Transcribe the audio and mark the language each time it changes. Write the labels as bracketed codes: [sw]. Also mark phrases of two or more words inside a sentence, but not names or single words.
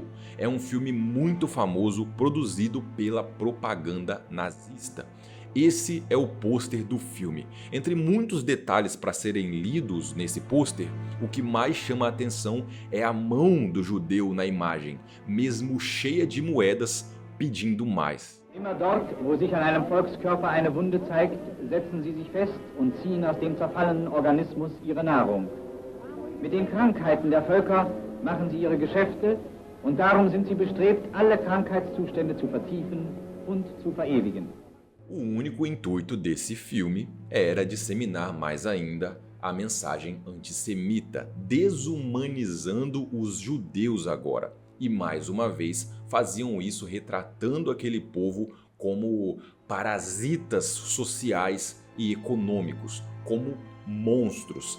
[pt] É um filme muito famoso produzido pela propaganda nazista. Esse é o pôster do filme. Entre muitos detalhes para serem lidos nesse pôster, o que mais chama a atenção é a mão do judeu na imagem, mesmo cheia de moedas, pedindo mais. [de] Immer dort, wo sich an einem Volkskörper eine Wunde zeigt, setzen sie sich fest und ziehen aus dem zerfallenen Organismus ihre Nahrung. Mit den Krankheiten der Völker machen sie ihre Geschäfte und darum sind sie bestrebt, alle Krankheitszustände zu vertiefen und zu verewigen. [pt] O único intuito desse filme era disseminar mais ainda a mensagem antissemita, desumanizando os judeus agora. E mais uma vez faziam isso retratando aquele povo como parasitas sociais e econômicos, como monstros.